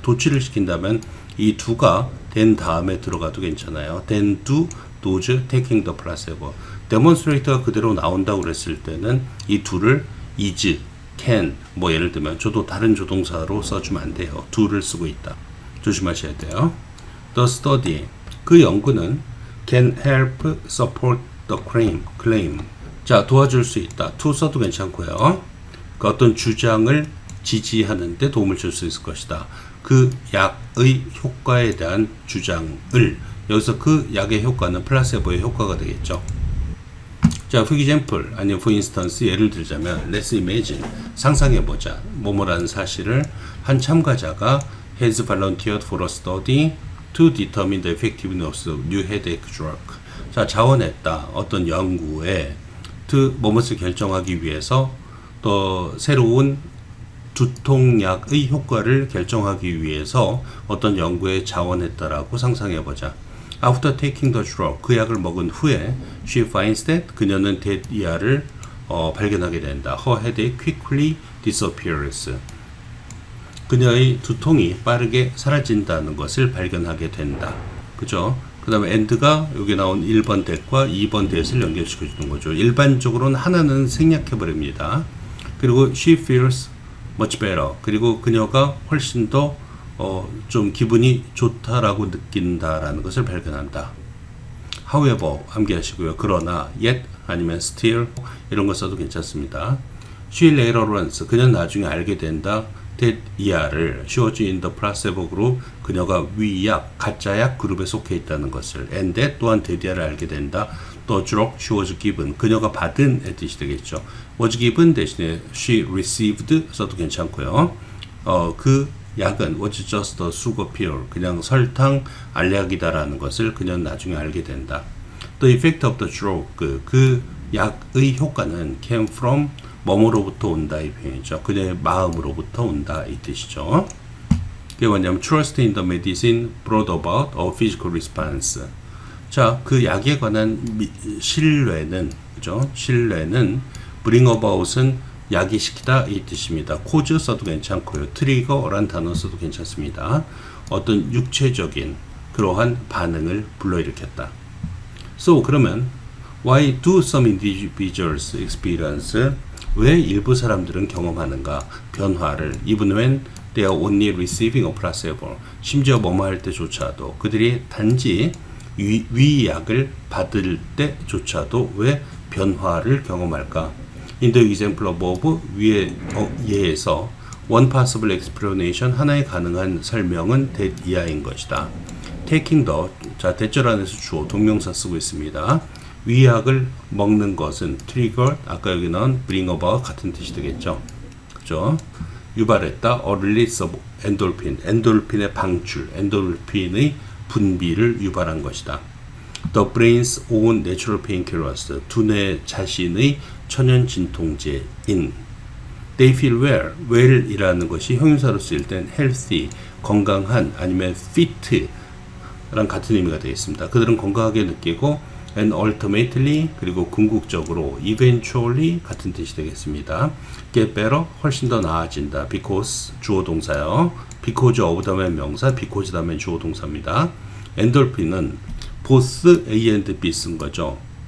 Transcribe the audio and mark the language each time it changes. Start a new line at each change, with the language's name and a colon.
Korean: 도치를 시킨다면 이 do가 된 다음에 들어가도 괜찮아요.
English: then do those taking the placebo.
Korean: demonstrate가 그대로 나온다고 그랬을 때는 이 do를 is, can, 뭐 예를 들면 저도 다른 조동사로 써주면 안 돼요. do를 쓰고 있다. 조심하셔야 돼요.
English: The study,
Korean: 그 연구는
English: can help support the claim.
Korean: 자, 도와줄 수 있다. to 써도 괜찮고요. 그 어떤 주장을 지지하는 데 도움을 줄 수 있을 것이다. 그 약의 효과에 대한 주장을, 여기서 그 약의 효과는 플라세보의 효과가 되겠죠.
English: 자, for example, 아니면 for instance,
Korean: 예를 들자면
English: let's imagine,
Korean: 상상해보자. 뭐뭐라는 사실을 한 참가자가
English: has volunteered for a study to determine the effectiveness of new headache drug.
Korean: 자, 자원했다. 어떤 연구에 뭐뭇을 결정하기 위해서 또 새로운 두통약의 효과를 결정하기 위해서 어떤 연구에 자원했다라고 상상해보자.
English: After taking the drug,
Korean: 그 약을 먹은 후에
English: she finds that
Korean: 그녀는 that 이하를 발견하게 된다.
English: Her headache quickly disappears.
Korean: 그녀의 두통이 빠르게 사라진다는 것을 발견하게 된다. 그죠? 그 다음에 and가 여기 나온 1번 that과 2번 that을 연결시켜 주는 거죠. 일반적으로는 하나는 생략해버립니다. 그리고
English: she feels much better.
Korean: 그리고 그녀가 훨씬 더 좀 기분이 좋다라고 느낀다라는 것을 발견한다. However, 암기하시고요. 그러나, yet, 아니면 still, 이런 거 써도 괜찮습니다.
English: She later learns,
Korean: 그녀는 나중에 알게 된다. that 이하를
English: she was in the placebo group,
Korean: 그녀가 위약, 가짜약 그룹에 속해 있다는 것을, and that 또한 that 이하를 알게 된다.
English: the drug she was given,
Korean: 그녀가 받은 뜻이 되겠죠.
English: was given 대신에 she received 써도 괜찮고요.
Korean: 그 약은
English: was just a sugar pill,
Korean: 그냥 설탕 알약이다라는 것을 그녀는 나중에 알게 된다.
English: The effect of the drug,
Korean: 그 약의 효과는
English: came from
Korean: 뭐뭐로부터 온다 이 표현이죠. 그녀의 마음으로부터 온다 이 뜻이죠. 그게 뭐냐면
English: trust in the medicine brought about a physical response.
Korean: 자, 그 약에 관한 신뢰는, 그죠? 신뢰는 bring about은 야기시키다 이 뜻입니다. cause 써도 괜찮고요. trigger란 단어 써도 괜찮습니다. 어떤 육체적인 그러한 반응을 불러일으켰다.
English: So, 그러면 why do some individuals experience,
Korean: 왜 일부 사람들은 경험하는가? 변화를,
English: even when they are only receiving a placebo,
Korean: 심지어 뭐뭐 할 때조차도 그들이 단지 위약을 받을 때조차도 왜 변화를 경험할까?
English: In the example above,
Korean: 위에 예에서
English: one possible explanation,
Korean: 하나의 가능한 설명은
English: that 이하인 것이다.
Korean: taking the, 자, 대절 안에서 주어 동명사 쓰고 있습니다. 위약을 먹는 것은 trigger, 아까 여기 나온 bring about 같은 뜻이 되겠죠. 그죠? 유발했다.
English: a release of endorphin,
Korean: 엔돌핀의 방출, 엔돌핀의 분비를 유발한 것이다.
English: The brain's own natural painkillers,
Korean: 두뇌 자신의 천연 진통제인. They feel well, well이라는 것이 형용사로 쓰일 땐 healthy, 건강한, 아니면 fit 랑 같은 의미가 되겠습니다. 그들은 건강하게 느끼고 and ultimately 그리고 궁극적으로 eventually 같은 뜻이 되겠습니다. get better 훨씬 더 나아진다. because 주어 동사요. because of 다음에 명사, because 다음에 주어 동사입니다. 엔돌핀은 both A and B 쓴 거죠.